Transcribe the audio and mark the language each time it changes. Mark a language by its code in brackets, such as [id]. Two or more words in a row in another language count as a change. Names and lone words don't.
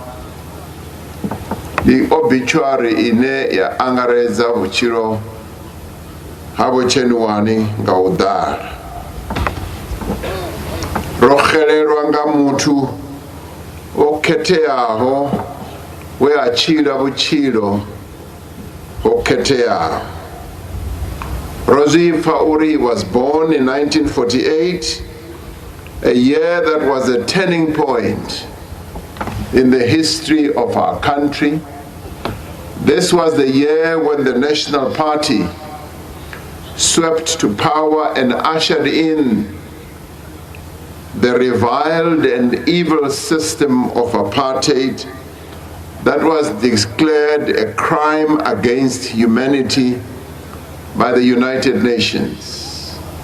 [en] The obituary [ve] ine ya angareza vutshilo habo Tshenuwani nga udala. Rokhelelwa nga muthu o khetheaho we a tshila vhutshilo ho khetheaho. Rozipfa uri [en] was born in 1948, a year that was a turning point in the history of our country. This was the year when the National Party swept to power and ushered in the reviled and evil system of apartheid that was declared a crime against humanity by the United Nations.